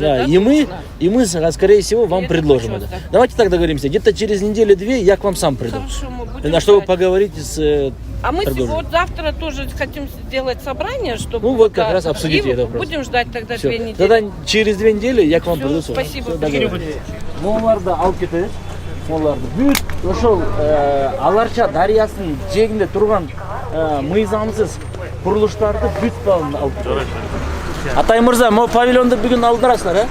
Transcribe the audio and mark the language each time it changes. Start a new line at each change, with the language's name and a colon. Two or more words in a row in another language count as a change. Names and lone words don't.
Russian: Да, и мы, скорее всего, вам предложим это. Давайте так договоримся. Где-то через неделю-две я к вам сам приду. Хорошо, мы будем чтобы поговорить с А мы вот завтра тоже хотим сделать собрание, чтобы... Ну, вот как раз обсудите это вопрос. Будем ждать тогда 2 недели. Тогда через 2 недели я к вам приду. Спасибо.
Kyrgyz: Моларды алып кетебиз. Моларды бүт ошол Аларча дарыясынын жээгинде турган мыйзамсыз курулуштарды бүт алып кетебиз. Атай мырза, могу павильонду бүгүн алдырасыздар, э?